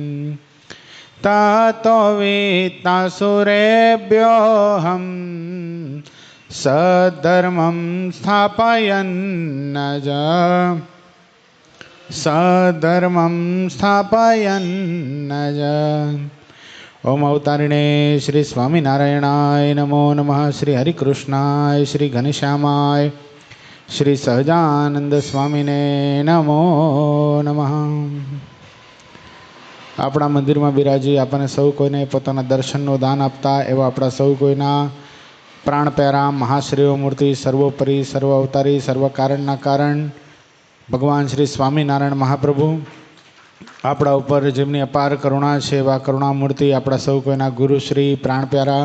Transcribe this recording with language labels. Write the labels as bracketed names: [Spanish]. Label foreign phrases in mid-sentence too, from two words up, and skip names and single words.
[Sanskrit] ततो वित्तासुरेभ्योऽहं सद्धर्मं स्थापयन्नज ओम अवतारिणे श्री स्वामीनारायणाय नमो नमः। श्री हरिकृष्णाय श्री घनश्यामाय श्री सहजानंद स्वामीने नमो नमः। [Gujarati] આપણા મંદિરમાં બિરાજી આપણને સૌ કોઈને પોતાના દર્શનનું દાન આપતા એવા આપણા સૌ કોઈના પ્રાણ પ્યારા મહાશ્રેય મૂર્તિ સર્વોપરી સર્વ અવતારી સર્વ કારણના કારણ ભગવાન શ્રી સ્વામિનારાયણ મહાપ્રભુ આપણા ઉપર જેમની અપાર કરુણા છે એવા કરુણામૂર્તિ આપણા સૌ કોઈના ગુરુશ્રી પ્રાણ પ્યારા